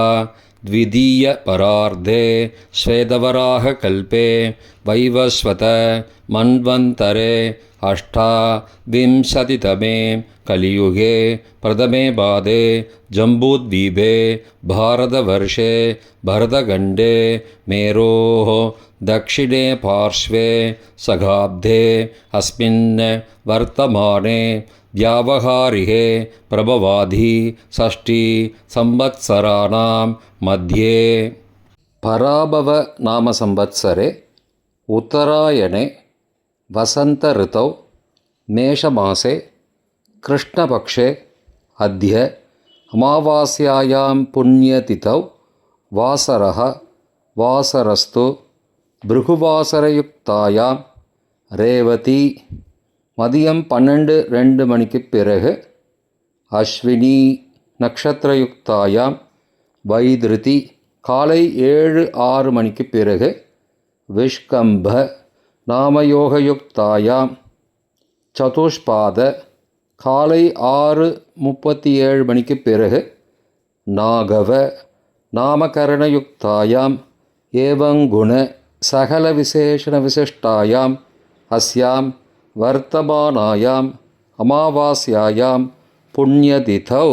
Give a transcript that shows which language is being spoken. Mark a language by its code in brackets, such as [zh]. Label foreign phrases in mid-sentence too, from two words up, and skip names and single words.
[sa] द्वितीये परार्धे श्वेतवराह कल्पे वैवस्वत मन्वन्तरे अष्टाविंशतितमे कलियुगे प्रथमे पादे जम्बूद्वीपे भारतवर्षे भरतखण्डे मेरोः दक्षिणे पार्श्वे सगाब्धे अस्मिन् वर्तमाने व्यावहारिके प्रभवाधि षष्ठी संवत्सराणां मध्ये. पराभव नाम संवत्सरे उत्तरायणे वसंत ऋतौ मेषमासे कृष्णपक्षे अद्य अमावास्यायां पुण्यतिथौ वासरः वासरस्तु भृगुवासरयुक्तायां रेवती [ta] மதியம் 12:02 மணிக்கு [sa] பிறகு अश्विनी नक्षत्रयुक्तायां वैधृति காலை 7:06 [ta] மணிக்கு பிறகு [sa] विष्कम्भ नामयोगयुक्तायां चतुष्पाद [ta] காலை 6:37 மணிக்கு பிறகு [sa] नागव नामकरणयुक्तायां एवंगुण सकल विशेषण विशिष्टायां अस्यां वर्तमानायां अमावास्यायां पुण्यतिथौ.